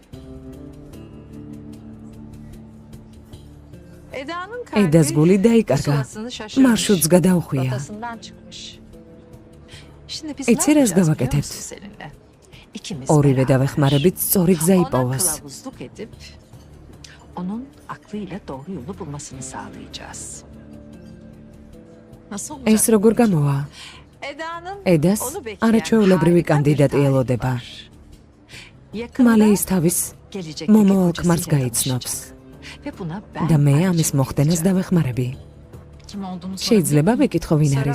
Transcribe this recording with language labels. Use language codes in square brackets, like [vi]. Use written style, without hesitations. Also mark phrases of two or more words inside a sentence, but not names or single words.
[ka] ედას გული დაიკარგა. მარშრუტს გადაუხვია. იცი რას გავაკეთებთ? ორივე დავეხმარებით სწორი გზა იპოვოს. [tr] Onun aklıyla doğru yolu bulmasını sağlayacağız. [ka] ეს როგორ გამოვა? ედას არაჩვეულებრივი კანდიდატი ელოდება. მალე ის თავის მომავალ ქმარს გაიცნობს. და მე ამის მოხდენას დავეხმარები. შეიძლება ვიკითხო ვინ არის?